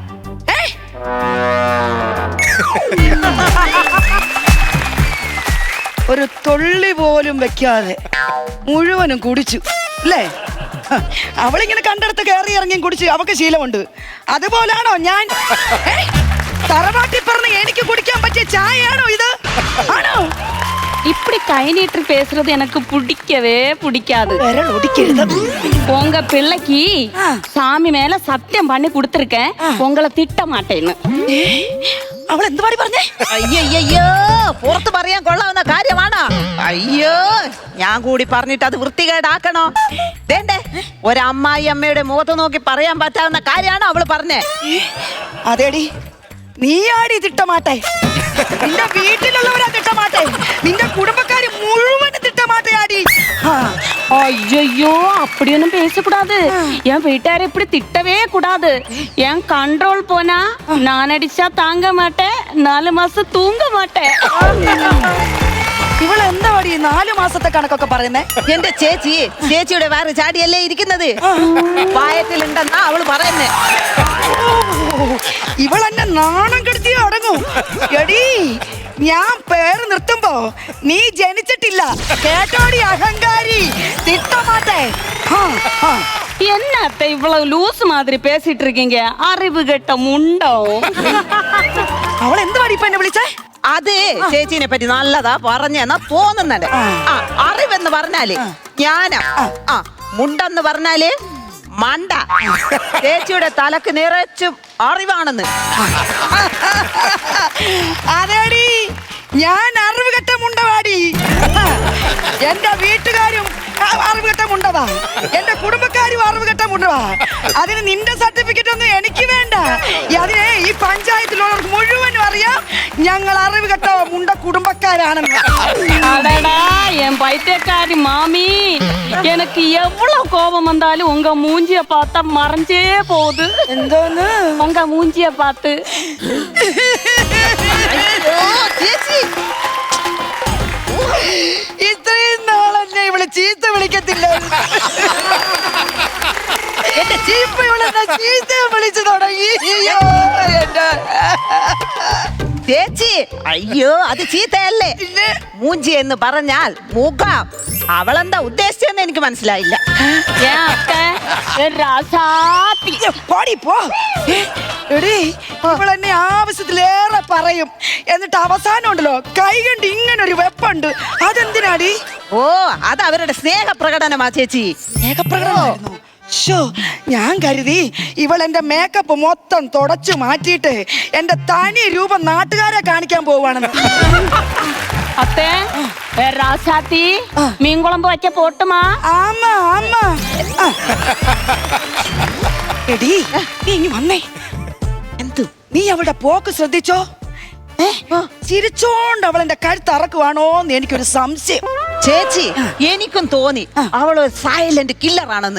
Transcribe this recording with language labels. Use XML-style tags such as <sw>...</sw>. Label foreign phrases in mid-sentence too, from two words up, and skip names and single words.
<ml>ഒരു തുള്ളി പോലും വെക്കാതെ മുഴുവനും കുടിച്ചു അല്ലേ? അവളിങ്ങനെ കണ്ടെടുത്ത് കയറി ഇറങ്ങിയും കുടിച്ച് അവക്ക് ശീലമുണ്ട്. അതുപോലാണോ ഞാൻ? തറവാട്ടിൽ പറഞ്ഞ് എനിക്ക് കുടിക്കാൻ പറ്റിയ ചായയാണോ ഇത്? ആണോ?</ml> <ta>இப்படி கை நீட்டு பேசுறது எனக்கு பிடிக்கவே பிடிக்காது.</ta> <ml>വിരൽ ഒടിക്കരുത്.</ml> <ta>உங்க பிள்ளைக்கு ஆ. சாமி மேல சத்தியம் பண்ணி கொடுத்துருக்கேன், உங்களை திட்ட மாட்டேன்னு.</ta> <ml>അവൾ എന്ത് പാടി പറഞ്ഞേ? അയ്യോ പുറത്ത് പറയാൻ കൊള്ളാവുന്ന കാര്യമാണോ? അയ്യോ ഞാൻ കൂടി പറഞ്ഞിട്ട് അത് വൃത്തികേടാക്കണോ? വേണ്ടേ, ഒരമ്മായി അമ്മയുടെ മുഖത്ത് നോക്കി പറയാൻ പറ്റാവുന്ന കാര്യമാണോ അവള് പറഞ്ഞേ? അതേടി, നീ ആടി തിട്ടമാട്ടെ. നിന്റെ വീട്ടിലുള്ളവരാ തിട്ടമാട്ടെ. നിന്റെ കുടുംബക്കാര് മുഴുവൻ തിട്ടമാട്ടയാടി.</ml> <ta>ஐயோ அப்படியொன்னும் பேசக்கூடாது. என் வீட்டாரை இப்படி திட்டவே கூடாது. என் கண்ட்ரோல் போனா நான் அடிச்சா தாங்க மாட்டேன், 4 மாசம் தூங்க மாட்டேன்.</ta> <ml>ഇവളെന്താ പാടി 4 മാസത്തെ കണക്കൊക്കെ പറയുന്നേ? എന്റെ ചേച്ചിയുടെ വേറെ ചാടിയല്ലേ ഇരിക്കുന്നത്. വായത്തിലുണ്ടെന്നാ അവള് പറയുന്നേ. ഇവളെന്നെ നാണം കെടുത്തിയോ അടങ്ങും. എടി, ഞാൻ പേര് നിർത്തുമ്പോ നീ ജനിച്ചിട്ടില്ല. കേട്ടോടി അഹങ്കാരി, തിട്ടമാട്ടെ.</ml> <ta>என்னத்த இவ்வளவு லூஸ் மாதிரி பேசிட்டு இருக்கீங்க? அறிவு கெட்ட முண்டோ.</ta> <ml>അവൾ എന്ത് പാടി ഇപ്പൊ എന്നെ വിളിച്ചേ? അത് ചേച്ചീനെ പറ്റി നല്ലതാ പറഞ്ഞെന്നാ തോന്നുന്നത്. അറിവെന്ന് പറഞ്ഞാല് ജ്ഞാനം, മുണ്ടെന്ന് പറഞ്ഞാല് മണ്ട. ചേച്ചിയുടെ തലക്ക് നിറച്ചും അറിവാണെന്ന്. അതേടി, ഞാൻ അറിവ് കെട്ട മുണ്ടവാടി. എന്റെ വീട്ടുകാരും അറിവ് കെട്ട മുണ്ടവാ, എന്റെ കുടുംബക്കാരും അറിവ് കെട്ട മുണ്ടവാ. അതിന് നിന്റെ സർട്ടിഫിക്കറ്റ് ഒന്നും എനിക്ക് വേണ്ട. അതിന് ഈ പഞ്ചായത്തിലുള്ളവർക്ക് മുഴുവനും അറിയാം ഞങ്ങൾ അറിവ് കെട്ട മുണ്ട കുടുംബക്കാരാണെന്ന്.</ml> <ta>அடடா, என் பைத்தியக்காரி மாமி, எனக்கு எவ்வளவு கோபம் வந்தாலும் உங்க மூஞ்சிய பார்த்தா மறைஞ்சே போகுது.</ta> <ml>എന്തോന്ന്?</ml> <ta>உங்க மூஞ்சிய பார்த்து.</ta> <ml>ചേച്ചി ഇത്രയും നാളെന്നെ ഇവള് ചീത്ത വിളിക്കത്തില്ല. എന്റെ ചീപ്പ് ഇവളെന്നെ ചീത്ത വിളിച്ചു തുടങ്ങി. അയ്യോ, എന്റെ ചേച്ചി, അയ്യോ അത് ചീത്തയല്ലേ. മൂഞ്ചി എന്ന് പറഞ്ഞാൽ മുഖം. അവളെന്താ ഉദ്ദേശിച്ചെന്ന് എനിക്ക് മനസ്സിലായില്ല.</ml> <ta>ஏன் அத்தை, என் ராசாத்தி.</ta> <ml>പാടി പോ. എടി, ഇവളെന്നെ ആവശ്യത്തിലേറെ പറയും. എന്നിട്ട് അവസാനം ഉണ്ടല്ലോ കൈ കണ്ട് ഇങ്ങനെ ഒരു വെപ്പുണ്ട്. അതെന്തിനാടി? ഓ, അത് അവരുടെ സ്നേഹപ്രകടനമാ ചേച്ചി. സ്നേഹപ്രകടനമായിരുന്നു. ശോ, ഞാൻ കരുതി ഇവൾ എന്റെ മേക്കപ്പ് മൊത്തം തുടച്ചു മാറ്റിയിട്ട് എന്റെ തനി രൂപം നാട്ടുകാരെ കാണിക്കാൻ പോവാണെന്ന്.</ml> <ta>அத்தை, என் ராசாத்தி, மீன் குழம்பு வைக்க போட்டுமா?</ta> <ml>ആമ്മ ആമ്മ. എടി, നീ ഇനി വന്നേ. എന്തു? നീ അവളുടെ പോക്ക് ശ്രദ്ധിച്ചോ? ചിരിച്ചോണ്ട് അവൾ എന്റെ കഴുത്തറക്കുവാണോന്ന് എനിക്കൊരു സംശയം. ചേച്ചി, എനിക്കും തോന്നി അവള്</ml> <en>silent killer.</en>